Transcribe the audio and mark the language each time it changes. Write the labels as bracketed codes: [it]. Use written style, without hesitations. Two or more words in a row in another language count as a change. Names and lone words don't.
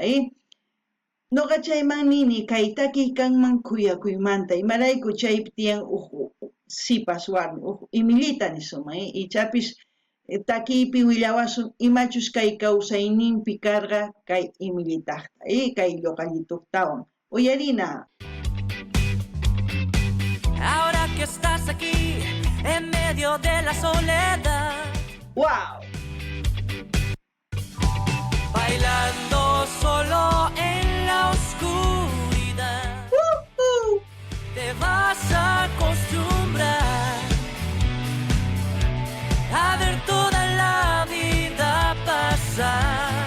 [qu] Noqa chayman nini kay takiy kanman kuyakuymanta, imarayku chaypi tiyan sipas warmi, imillita nisuman, ichapis takiypi willawasun imachus kay kawsayninpi karqa kay imillitaqta, kay lloqallituqtawan. Uyarina. [es] Ahora que estás aquí, en medio de la soledad. ¡Wow! Bailando solo en la oscuridad. Te vas a acostumbrar a ver toda la vida pasar.